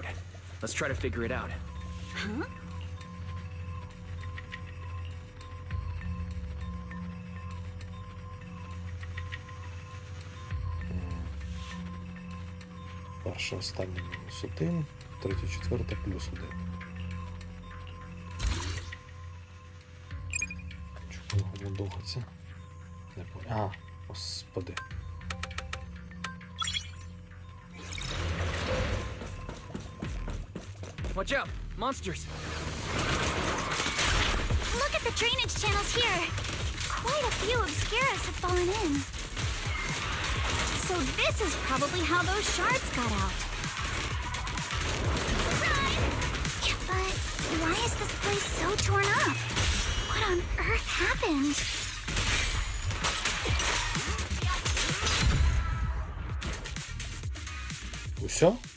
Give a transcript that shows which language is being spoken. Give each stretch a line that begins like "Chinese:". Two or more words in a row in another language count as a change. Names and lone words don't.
English: Let's try to figure it out. Huh?
Ukrainian: Перше, останнє мінус 1, третє, четверте плюс 1. Чого його мудохаться?
Russian: Не понял. А, господи.
English: Watch out! Monsters! Look at the drainage channels here. Quite a few obscuras have fallen in. So this is probably how those shards got out. Run! But why is this place so torn up? What on earth happened?
Ukrainian: Усьо?